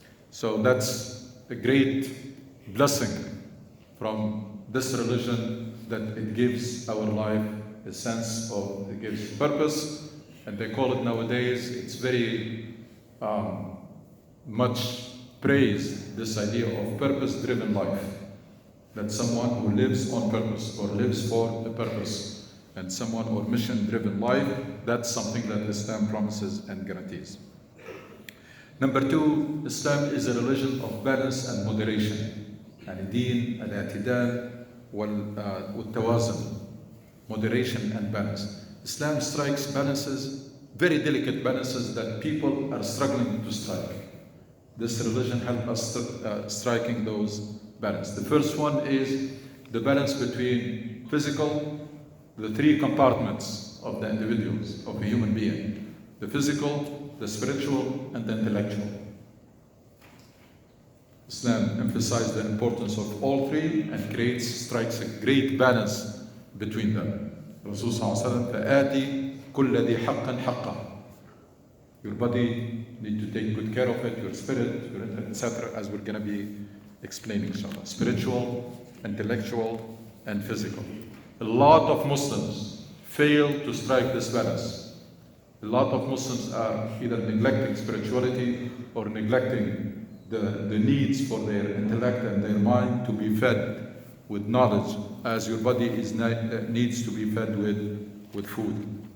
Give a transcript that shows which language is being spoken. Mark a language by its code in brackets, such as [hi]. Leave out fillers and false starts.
[en] So that's a great blessing from this religion, that it gives our life a sense of, it gives purpose, and they call it nowadays, it's very much praised, this idea of purpose-driven life. That someone who lives on purpose or lives for a purpose, and someone or mission-driven life, that's something that Islam promises and guarantees. Number two, Islam is a religion of balance and moderation. [ar] يعني دين الاعتدال والتوازن, [en] moderation and balance. Islam strikes balances, very delicate balances that people are struggling to strike. This religion helps us striking those balances. The first one is the balance between physical, the three compartments of the individuals, of a human being: the physical, the spiritual, and the intellectual. Islam emphasizes the importance of all three and strikes a great balance between them. [ar] Rasul sallallahu alaihi wasallam, فآتي كل ذي حق حقه. [en] Your body need to take good care of it, your spirit, your intellect, etc., as we're going to be explaining, inshallah. Spiritual, intellectual, and physical. A lot of Muslims fail to strike this balance. A lot of Muslims are either neglecting spirituality or neglecting the needs for their intellect and their mind to be fed with knowledge, as your body needs to be fed with food.